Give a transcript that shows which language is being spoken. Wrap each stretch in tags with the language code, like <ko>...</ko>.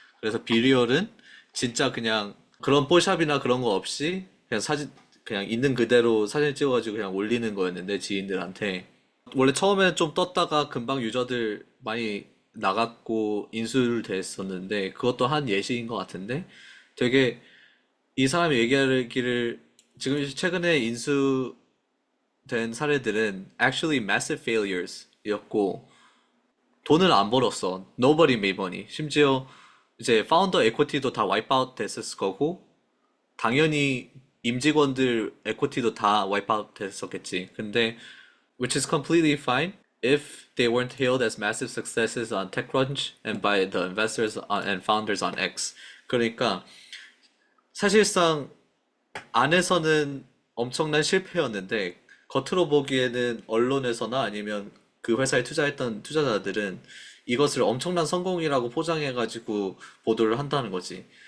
<ko>그래서 비리얼은 진짜 그냥 그런 뽀샵이나 그런 거 없이 그냥 그냥 있는 그대로 사진 찍어가지고 그냥 올리는 거였는데 지인들한테 원래 처음에는 좀 떴다가 금방 유저들 많이 나갔고 인수됐었는데 그것도 한 예시인 것 같은데 되게 이 사람이 얘기하기를 지금 최근에 인수된 사례들은</ko> <en>actually massive failures</en> <ko>였고 돈을 안 벌었어.</ko> <en>Nobody made money.</en> <ko>심지어 이제 파운더 에쿼티도 다 와이프 아웃 됐을 거고 당연히 임직원들 에코티도 다 와이프아웃 됐었겠지. 근데</ko> <en>which is completely fine if they weren't hailed as massive successes on TechCrunch and by the investors and founders on X.</en> <ko>그러니까 사실상 안에서는 엄청난 실패였는데 겉으로 보기에는 언론에서나 아니면 그 회사에 투자했던 투자자들은 이것을 엄청난 성공이라고 포장해가지고 보도를 한다는 거지.</ko>